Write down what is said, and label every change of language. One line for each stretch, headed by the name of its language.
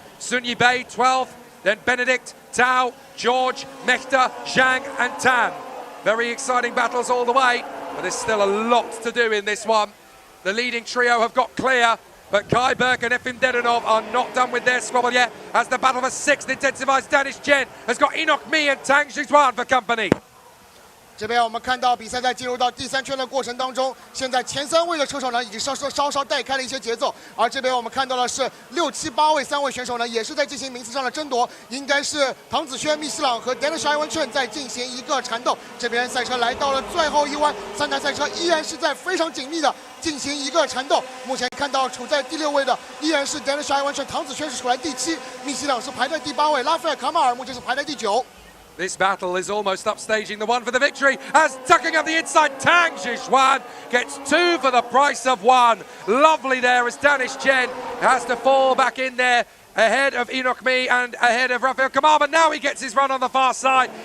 English: Sun Yibei, 12th. Then Benedict, Tao, George, Mehta, Zhang and Tan. Very exciting battles all the way, but there's still a lot to do in this one. The leading trio have got clear, but Kai Burke and Efim Dedanov are not done with their squabble yet as the battle for 6th intensifies. Danish Chen has got Enoch Mi and Tang Jixuan for company.
Chinese: 这边我们看到比赛在进入到第3圈的过程当中，现在前3位的车手呢已经稍稍带开了一些节奏，而这边我们看到的是6、7、8位3位选手呢也是在进行名次上的争夺，应该是唐子轩、密西朗和 Danish Ivan Chen 在进行一个缠斗。这边赛车来到了最后一弯，3台赛车依然是在非常紧密的进行一个缠斗。目前看到处在第6位的依然是 Danish Ivan Chen， 唐子轩是处在第7，密西朗是排在第8位，拉斐尔卡马尔目前是排在第9。
English: This battle is almost upstaging the one for the victory as tucking up the inside, Tang Zhixuan gets 2 for the price of 1. Lovely there as Danish Chen has to fall back in there ahead of Enoch Me and ahead of Rafael Kamal, but now he gets his run on the far side.